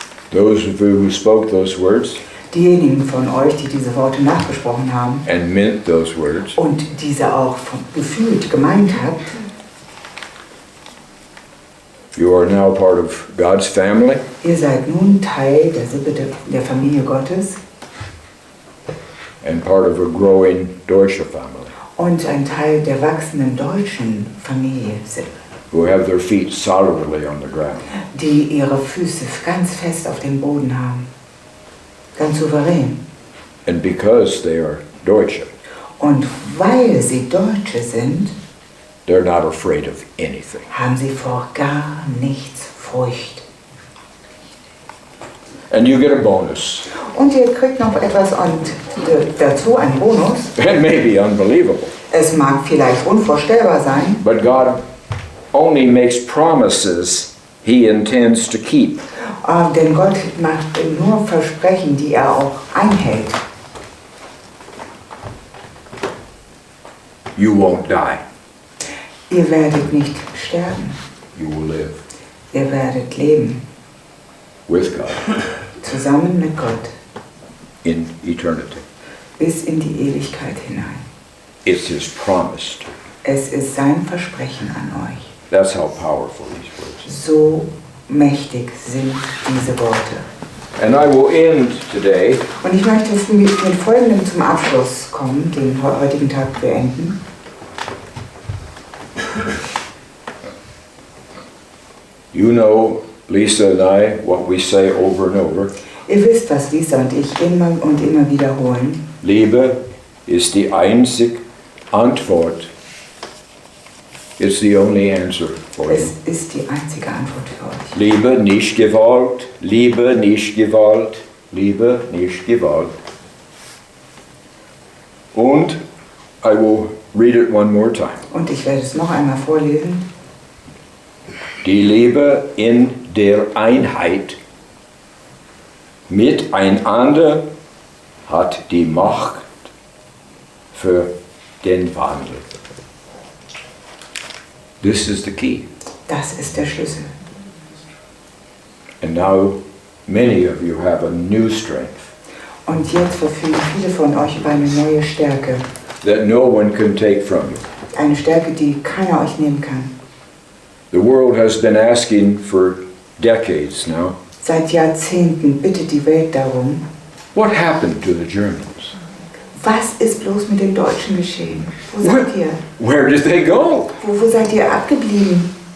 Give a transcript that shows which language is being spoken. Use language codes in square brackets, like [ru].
[en] Those of you who spoke those words [de] Diejenigen von euch, die diese Worte nachgesprochen haben [en] and meant those words, [de] und diese auch gefühlt gemeint habt, [en] you are now part of God's family, [de] ihr seid nun Teil der Sippe der Familie Gottes [en] and part of a growing deutsche family, [de] und ein Teil der wachsenden deutschen Familie Sippe, [en] who have their feet solidly on the ground. [de] die ihre Füße ganz fest auf dem Boden haben, ganz souverän. [en] And because they are Deutsche, [de] Und weil sie Deutsche sind, [en] they're not afraid of anything. [de] haben sie vor gar nichts Furcht. [en] And you get a bonus. [de] Und ihr kriegt noch etwas dazu, einen Bonus. [en] It may be unbelievable, [de] Es mag vielleicht unvorstellbar sein, [en] but God only makes promises He intends to keep. [de] denn Gott macht nur Versprechen, die er auch einhält. [en] You won't die. [de] Ihr werdet nicht sterben. [en] You will live [de] Ihr werdet leben. [en] with God [de] Zusammen mit Gott. [en] in eternity. [de] Bis in die Ewigkeit hinein. [en] It's His promise to. [de] Es ist sein Versprechen an euch. [en] That's how powerful these words [de] So mächtig sind diese Worte. [en] are. And I will end today [de] Und ich möchte jetzt mit Folgendem zum Abschluss kommen, den heutigen Tag beenden. [en] You know, Lisa and I, what we say over and over. [de] Ihr wisst, was Lisa und ich immer und immer wiederholen. Liebe ist die einzige Antwort. [en] It's the only answer for you. [de] Es ist die einzige Antwort für euch. Liebe, nicht Gewalt. Liebe, nicht Gewalt. Liebe, nicht Gewalt. [en] Und I will read it one more time. [de] Und ich werde es noch einmal vorlesen. Die Liebe in der Einheit miteinander hat die Macht für den Wandel. [en] This is the key. [de] Das ist der Schlüssel. [en] And now many of you have a new strength [de] Und jetzt verfügen viele von euch über eine neue Stärke. [en] that no one can take from you. [de] Eine Stärke, die keiner euch nehmen kann. [en] The world has been asking for decades now, [de] Seit Jahrzehnten bittet die Welt darum, [en] what happened to the Germans? [de] was ist bloß mit den Deutschen geschehen? Wo seid ihr? [en] Where did they go? [de] Wo seid ihr abgeblieben?